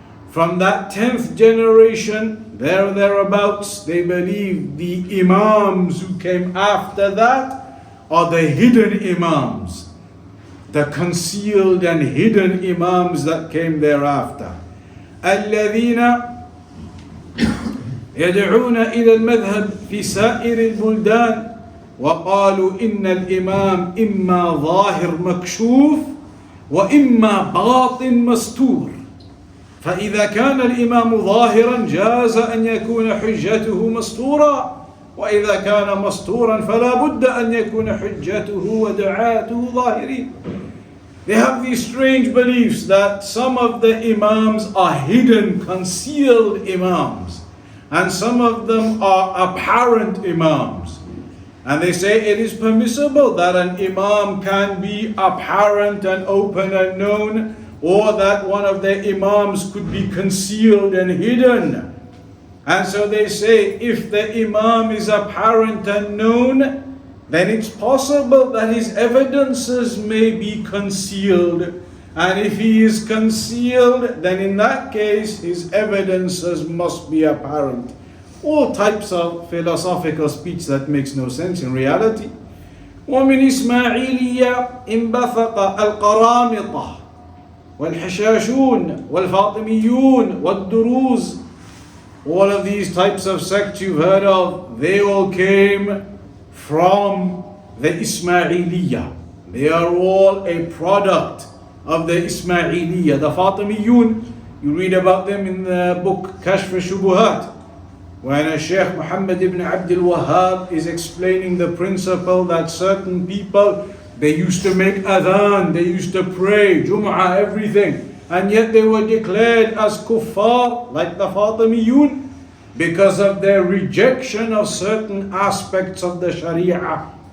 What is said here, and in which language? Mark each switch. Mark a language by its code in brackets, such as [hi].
[en] From that 10th generation, thereabouts, they believe the Imams who came after that are the hidden Imams, the concealed and hidden Imams that came thereafter. [ar] الذين يدعون إلى المذهب في سائر البلدان وقالوا إن الإمام إما ظاهر مكشوف وإما باطن مستور. فإذا كان الإمام ظاهرا جاز أن يكون حجته مستورا وإذا كان مستورا فلا بد أن يكون حجته ودعاته ظاهرين. [en] They have these strange beliefs that some of the Imams are hidden, concealed Imams, and some of them are apparent Imams. And they say it is permissible that an Imam can be apparent and open and known, or that one of the Imams could be concealed and hidden. And so they say if the Imam is apparent and known, then it's possible that his evidences may be concealed. And if he is concealed, then in that case his evidences must be apparent. All types of philosophical speech that makes no sense in reality. [ar] ومن إسماعيلية انبثق القرامطة والحشاشون والفاطميون والدروز. [en] All of these types of sects you've heard of, they all came from the Ismailiyah. They are all a product of the Ismailiyah. The Fatimiyun, you read about them in the book Kashf al-Shubuhat, when Sheikh Muhammad ibn Abdul Wahhab is explaining the principle that certain people, they used to make adhan, they used to pray, Jum'ah, everything, and yet they were declared as kuffar, like the Fatimiyun, because of their rejection of certain aspects of the Sharia.